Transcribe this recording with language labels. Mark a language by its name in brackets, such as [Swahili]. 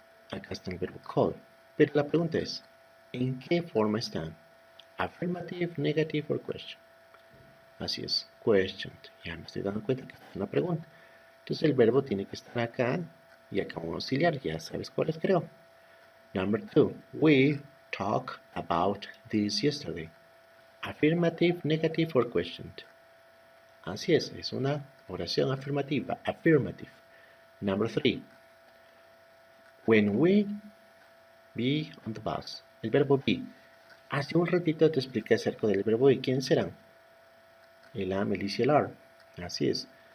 [Spanish] Acá está el verbo call. Pero la pregunta es, ¿en qué forma están? [English] Affirmative, negative or question. [Spanish] Así es, questioned. Ya me estoy dando cuenta que es una pregunta. Entonces el verbo tiene que estar acá y acá un auxiliar. Ya sabes cuál es, creo. [English] Number 2. We talked about this yesterday. Affirmative, negative or questioned. [Spanish] Así es una oración afirmativa. [English] Affirmative. Number 3. When we be on the bus. [Spanish] El verbo be. Hace un ratito te expliqué acerca del verbo be. ¿Quiénes serán? El am, el is y el are. Así es.